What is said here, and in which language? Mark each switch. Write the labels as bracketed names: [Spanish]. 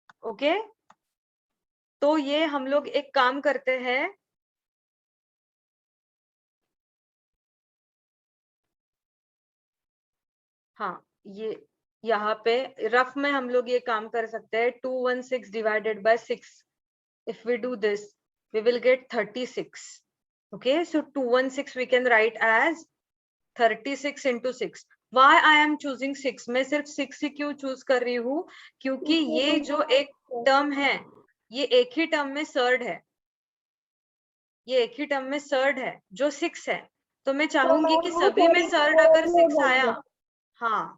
[Hindi] Okay, तो ये हम लोग एक काम करते हैं, हाँ ये यहाँ पे रफ में हम लोग ये काम कर सकते हैं। [English] 216 divided by 6, if we do this we will get 36. Okay, so 216 we can write as 36 into 6. Why I am choosing 6? [Hindi] मैं सिर्फ 6 ही क्यों चूज कर रही हूँ, क्योंकि ये जो एक टर्म है ये एक ही टर्म में सर्ड है, ये एक ही टर्म में सर्ड है जो 6 है, तो मैं चाहूंगी कि सभी में सर्ड अगर 6 आया, हाँ